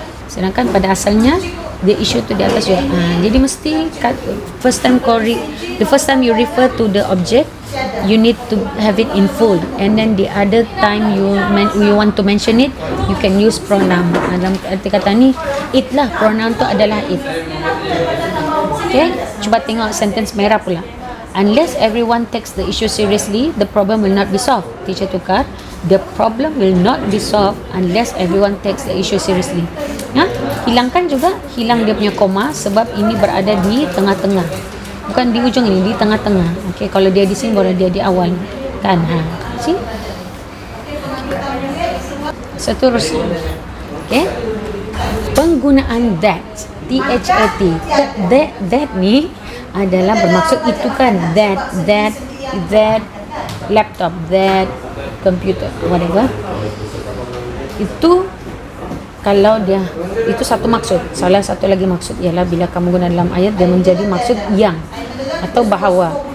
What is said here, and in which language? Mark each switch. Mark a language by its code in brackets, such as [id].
[ms] Sedangkan pada asalnya the issue tu di atas juga. Jadi mesti [en] the first time you refer to the object, you need to have it in full, and then the other time you want to mention it, you can use pronoun. [ms] Dalam arti kata ni, it lah, pronoun tu adalah it. [en] Okay, [ms] cuba tengok sentence merah pula. [en] Unless everyone takes the issue seriously, the problem will not be solved. [ms] Teacher tukar, [en] the problem will not be solved unless everyone takes the issue seriously. [ms] Hilangkan juga, hilang dia punya koma sebab ini berada di tengah-tengah. Bukan di ujung ini, di tengah-tengah. Okay, kalau dia di sini, baru dia di awal. Kan? [en] See? [ms] Seterusnya. Okay? Penggunaan that. T-H-A-T. That ni adalah bermaksud itu kan. [en] That laptop, that computer, whatever. [ms] Itu kalau dia, itu satu maksud. Salah satu lagi maksud ialah bila kamu guna dalam ayat, dia menjadi maksud yang atau bahawa.